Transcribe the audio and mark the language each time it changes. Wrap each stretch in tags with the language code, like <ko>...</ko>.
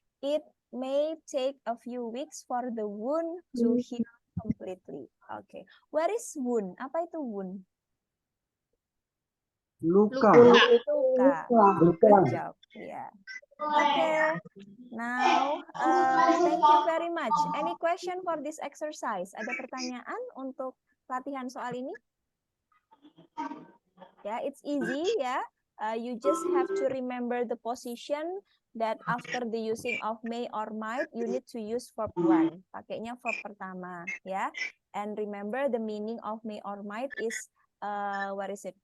<en>It may take a few weeks for the wound to heal completely. Okay. Where is wound? Apa itu wound?</en> <id>Luka.</id> <en>Good job. Yeah. Okay. Now, thank you very much. Any question for this exercise?</en> <id>Ada pertanyaan untuk latihan soal ini?</id> <en>Yeah, it's easy. Yeah. You just have to remember the position that after the using of may or might, you need to use verb 1.</en> <id>Pakainya verb pertama, ya.</id> <en>And remember the meaning of may or might is what is it?</en>